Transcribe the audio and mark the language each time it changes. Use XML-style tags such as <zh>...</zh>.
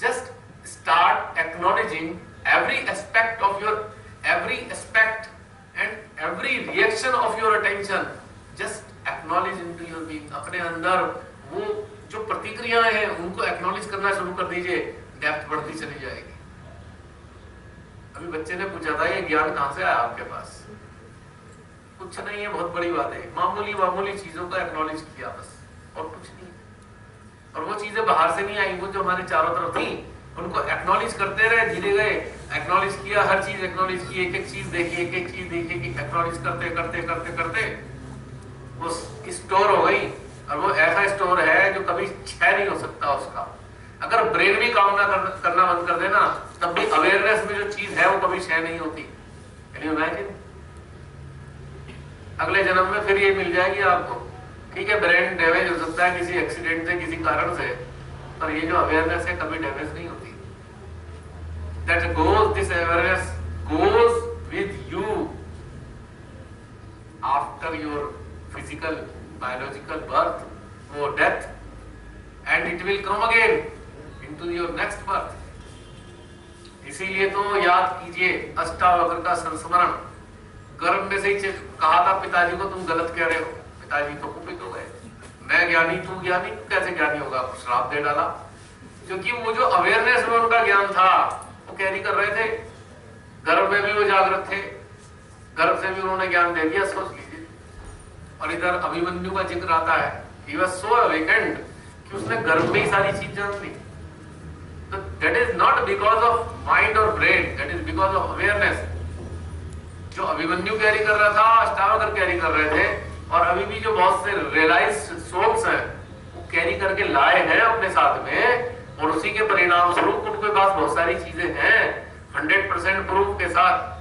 <en>Just start acknowledging every aspect of your every aspect and every reaction of your attention. Just acknowledge into your being.</en> <hi>अपने अंदर वो जो प्रतिक्रियाएं हैं उनको एक्नॉलेज करना शुरू कर दीजिए, डेप्थ बढ़ती चली जाएगी। अभी बच्चे ने पूछा था ये ज्ञान कहां से आया आपके पास? कुछ नहीं है, बहुत बड़ी बात है, मामूली मामूली चीजों का एक्नॉलेज किया बस, और कुछ नहीं। और वो चीजें बाहर से नहीं आई, वो जो हमारे चारों तरफ थी उनको एक्नॉलेज करते रहे, धीरे गए, एक्नॉलेज किया, हर चीज एक्नॉलेज की, एक एक चीज देखी, एक एक चीज देखी, कि एक्नॉलेज करते करते करते करते वो स्टोर हो गई। और वो ऐसा स्टोर है जो कभी क्षय नहीं हो सकता उसका। अगर ब्रेन भी काम ना करना बंद कर देना तब भी अवेयरनेस में जो चीज है वो कभी क्षय नहीं होती।</hi> <en>Can you imagine?</en> <hi>अगले जन्म में फिर ये मिल जाएगी आपको। ठीक है, ब्रेन डैमेज हो सकता है किसी एक्सीडेंट से, किसी कारण से, पर ये जो अवेयरनेस है कभी डैमेज नहीं होती।</hi> <en>That goes, this awareness goes with you after your physical, biological birth or death, and it will come again into your next birth.</en> <hi>इसीलिए तो याद कीजिए अष्टावक्र का संस्मरण। गर्भ में से ही कहा था पिताजी को तुम गलत कह रहे हो, पिताजी तो कुपित हो गए, मैं ज्ञानी तू ज्ञानी, तू कैसे ज्ञानी होगा? श्राप दे डाला, क्योंकि वो जो अवेयरनेस में उनका ज्ञान था वो कैरी कर रहे थे। गर्भ में भी वो जागृत थे, गर्भ से भी उन्होंने ज्ञान दे दिया, सोच लीजिए। और इधर अभिमन्यु का जिक्र आता है,</hi> <en>he was so awakened</en> <hi>कि उसने गर्भ में ही सारी चीज जान ली।</hi> <en>तो that is not because of mind or brain, that is because of awareness।</en> <hi>जो अभिमन्यु कैरी कर रहा था, अष्टावक्र कैरी कर रहे थे, और अभी भी जो बहुत से रियलाइज्ड सोल्स हैं वो कैरी करके लाए हैं अपने साथ में, और उसी के परिणाम स्वरूप उनके पास बहुत सारी चीजें हैं 100% प्रूफ के साथ।</hi>